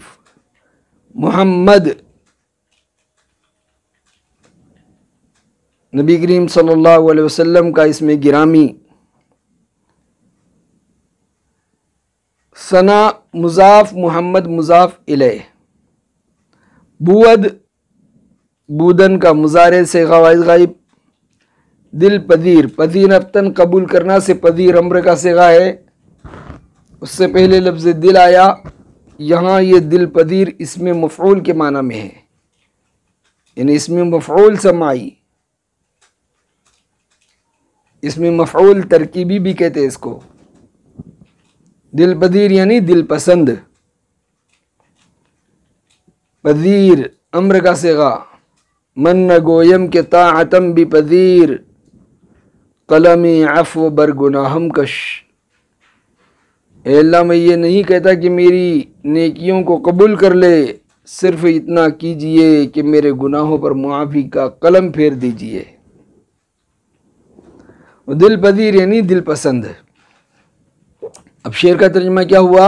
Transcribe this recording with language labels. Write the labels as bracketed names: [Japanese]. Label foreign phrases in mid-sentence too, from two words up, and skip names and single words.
[Urdu] محمد نبی کریم [Arabic] صلی اللہ علیہ وسلم [Urdu] کا اسم گرامی۔ ثنا مضاف، محمد مضاف الیہ۔ بود بودن کا مضارع سے واحد غائب۔ دل پذیر، پذیرفتن قبول کرنا سے پذیر امر کا صیغہ ہے، اس سے پہلے لفظ دل آیا، یہاں یہ دل پذیر اسم مفعول کے معنی میں ہے، یعنی اسم مفعول سماعی، اسم مفعول ترکیبی بھی کہتے ہیں اس کو۔ دل پذیر یعنی دل پسند، پذیر امر کا صیغہ، [Persian] من نہ گویم کے طاعتم بھی پذیر، قلم عفو بر گناہم کش۔ [Urdu] اے اللہ، میں یہ نہیں کہتا کہ میری نیکیوں کو قبول کر لے، صرف اتنا کیجئے کہ میرے گناہوں پر معافی کا قلم پھیر دیجئے۔ دل پذیر یعنی دل پسند۔ اب شعر کا ترجمہ کیا ہوا؟